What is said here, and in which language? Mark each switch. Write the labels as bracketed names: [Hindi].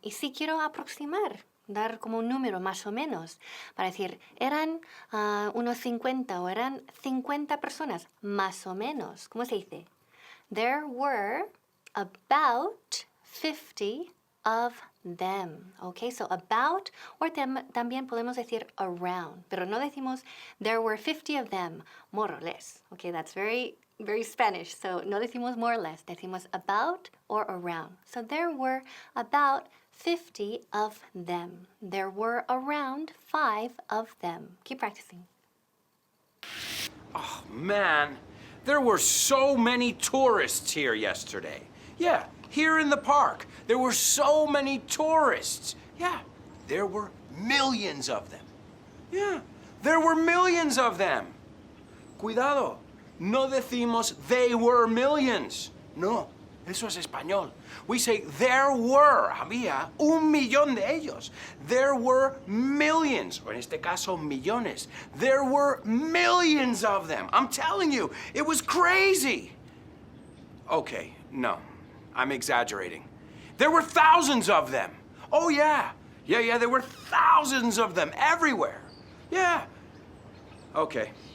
[Spanish] Y si quiero aproximar, dar como un número más o menos, para decir, eran unos 50 o eran 50 personas, más o menos. ¿Cómo se dice? [English] There were about 50 of them. Okay, so about, or [Spanish] también podemos decir [English] around, [Spanish] pero no decimos [English] there were 50 of them, more or less. Okay, that's very Spanish, so [Spanish] no decimos [English] more or less, [Spanish] decimos [English] about or around. So there were about 50 of them. There were around 5 of them. Keep practicing. Oh, man, there were so many tourists here yesterday. Yeah, here in the park, there were so many tourists. Yeah, there were millions of them. Yeah, there were millions of them. [Spanish] Cuidado, no decimos [English] they were millions. [Spanish] No, eso es español. [English] We say there were, [Spanish] había 1,000,000 de ellos. [English] There were millions, [Spanish] o en este caso millones. [English] There were millions of them. I'm telling you, it was crazy. Okay, no, I'm exaggerating. There were thousands of them. Oh, yeah. Yeah, there were thousands of them everywhere. Yeah. Okay.